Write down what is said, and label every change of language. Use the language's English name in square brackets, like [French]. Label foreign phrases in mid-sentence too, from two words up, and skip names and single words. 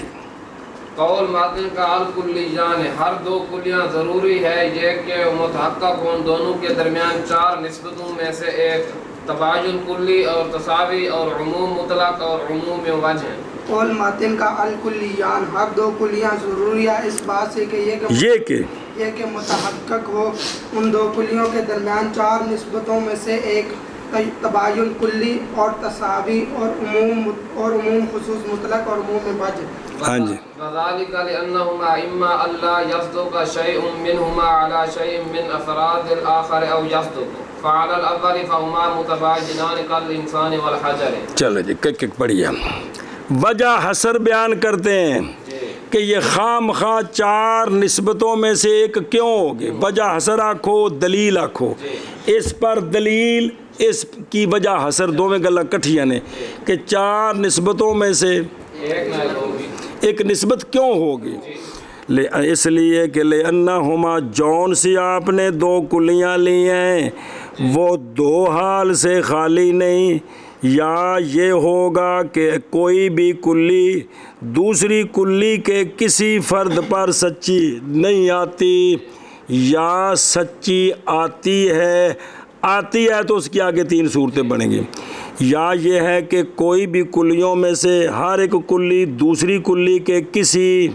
[Urdu] قول ماتن کا الکلیان، ہر دو کلیاں ضروری ہے یہ کہ متحقق ہوں دونوں کے درمیان چار نسبتوں میں سے ایک، تباین کلی اور تساوی اور عموم مطلق اور عموم من وجہ۔ قول ماتن کا الکلیان، ہر دو کلیاں ضروری ہے اس بات سے کہ یہ کہ متحقق ہو ان دو کلیوں کے درمیان چار نسبتوں میں سے ایک، تباین کلی اور تساوی اور عموم خصوص مطلق اور عموم من وجہ۔ ہاں جی، [Arabic] وذلك لأنهما إما ألا يصدق شيء منهما على شيء من أفراد الآخر أو يصدق، فعلى الأول فهما متباينان كالإنسان والحجر۔ [Urdu] چلو جی کک پڑھیے، وجہ حسر بیان کرتے ہیں کہ یہ خام خواہ چار نسبتوں میں سے ایک کیوں ہوگی، [Punjabi] وجہ حسر آکھو دلیل آکھو، [Urdu] اس پر دلیل اس کی وجہ حسر [Punjabi] دوویں گلاں کٹھیاں نے [Urdu] کہ چار نسبتوں میں سے ایک نسبت کیوں ہوگی؟ اس لیے کہ لِأَنَّهُمَا جون سی آپ نے دو کلیاں لی ہیں وہ دو حال سے خالی نہیں، یا یہ ہوگا کہ کوئی بھی کلی دوسری کلی کے کسی فرد پر سچی نہیں آتی، یا سچی آتی ہے تو اس کی آگے تین صورتیں بنیں گی، یا یہ ہے کہ کوئی بھی کلیوں میں سے ہر ایک کلی دوسری کلی کے کسی